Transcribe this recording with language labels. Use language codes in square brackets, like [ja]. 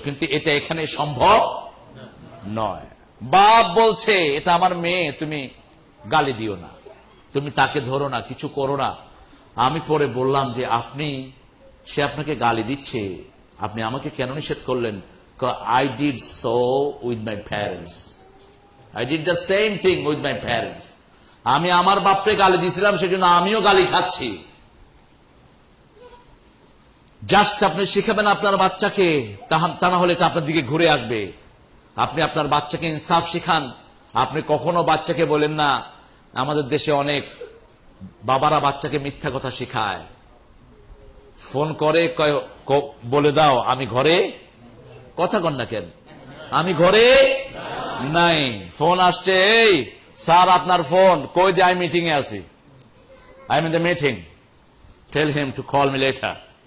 [bn] কিন্তু এটা এখানে সম্ভব নয়। বাপ বলছে এটা আমার মেয়ে, তুমি গালি দিও না, তুমি তাকে ধরো না, কিছু করো না। আমি পরে বললাম যে সে আপনাকে গালি দিচ্ছে, আপনি আমাকে কেন নিষেধ করলেন? [en] I did so with my parents. I did the same thing with my parents. [bn] আমি আমার বাপকে গালি দিয়েছিলাম, সেজন্য আমিও গালি খাচ্ছি। জাস্ট আপনি শিখাবেন আপনার বাচ্চাকে, তা না হলে এটা আপনার দিকে ঘুরে আসবে। আপনি আপনার বাচ্চাকে ইনসাফ শিখান। আপনি কখনো বাচ্চাকে বলেন না, আমাদের দেশে অনেক বাবারা বাচ্চাকে মিথ্যা কথা শিখায়, ফোন করে বলে দাও আমি ঘরে, কথা কন না কেন, আমি ঘরে নাই, ফোন আসছে, এই স্যার আপনার ফোন কই দিয়ে, আমি মিটিং এ আছি, [en] I am in the meeting, tell him to call me later.